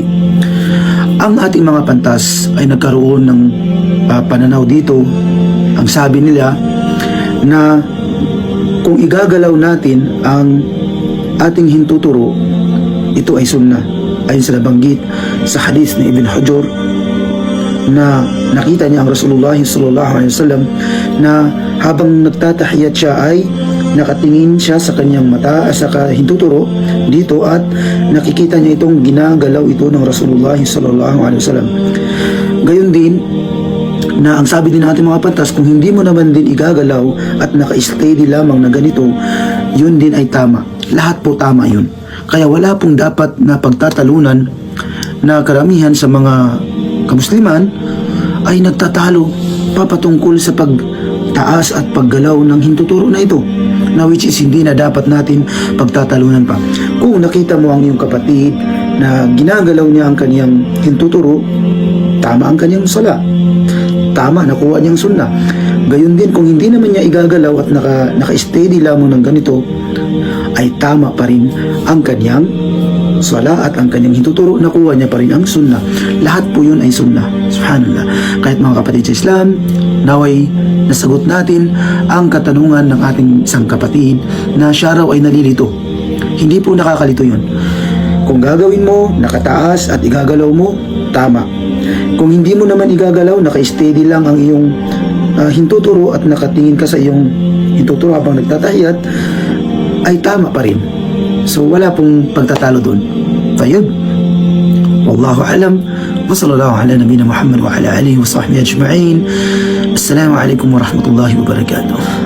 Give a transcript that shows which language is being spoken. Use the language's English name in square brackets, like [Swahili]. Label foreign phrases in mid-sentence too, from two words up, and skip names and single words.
[Filipino] Ang ating mga pantas ay nagkaroon ng pananaw dito. Ang sabi nila na kung igagalaw natin ang ating hintuturo, ito ay sunnah. Ayon sa nabanggit sa hadith ni Ibn Hujur na nakita niya ang Rasulullah [Arabic] صلى الله عليه وسلم [Filipino] na habang nagtatahiyat siya ay nakatingin siya sa kanyang mata sa hintuturo dito at nakikita niya itong ginagalaw ito ng Rasulullah [Arabic] صلى الله عليه وسلم. [Filipino] Gayon din na ang sabi din ng ating mga pantas, kung hindi mo naman din igagalaw at naka-steady lamang na ganito, yun din ay tama. Lahat po tama yun. Kaya wala pong dapat na pagtatalunan na karamihan sa mga kamusliman ay nagtatalo papatungkol sa pagtaas at paggalaw ng hintuturo na ito, na [English] which is [Filipino] hindi na dapat natin pagtatalunan pa. Kung nakita mo ang iyong kapatid na ginagalaw niya ang kaniyang hintuturo, tama ang kaniyang sala, tama, nakuha niyang sunnah. Gayon din kung hindi naman niya igagalaw at naka-steady lamang ng ganito, ay tama pa rin ang kaniyang sala at ang kanyang hintuturo, nakuha niya pa rin ang sunnah. Lahat po yun ay sunnah. Subhanallah. Kahit mga kapatid sa Islam, naway nasagot natin ang katanungan ng ating isang kapatid na siya raw ay nalilito. Hindi po nakakalito yun. Kung gagawin mo, nakataas at igagalaw mo, tama. Kung hindi mo naman igagalaw, naka-steady lang ang iyong hintuturo at nakatingin ka sa iyong hintuturo habang nagtatahiyat, ay tama pa rin. So wala pong pagtatalo doon. Tayo. [Arabic] والله أعلم وصلى الله على نبينا محمد وعلى آله وصحبه أجمعين. السلام عليكم ورحمة الله وبركاته.